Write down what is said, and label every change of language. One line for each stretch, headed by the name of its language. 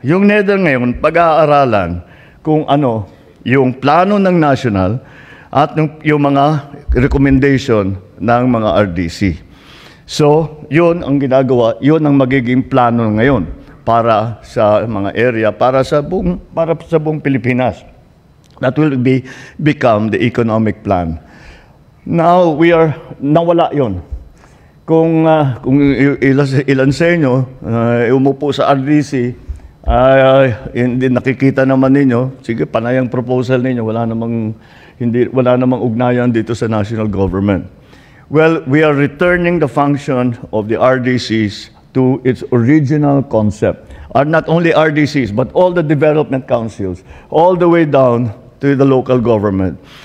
Filipino: Yung NEDA ngayon, pag-aaralan kung ano, yung plano ng national at yung mga recommendation ng mga RDC. So, yun ang ginagawa, yun ang magiging plano ngayon para sa mga area, para sa buong Pilipinas.
English: That will become the economic plan.
Filipino: Now, nawala yun. Kung ilan sa inyo umupo sa RDC, hindi nakikita naman ninyo, sige, panay ang proposal ninyo, wala namang ugnayan dito sa national government.
English: Well, we are returning the function of the RDCs to its original concept. Not only RDCs, but all the development councils, all the way down to the local government.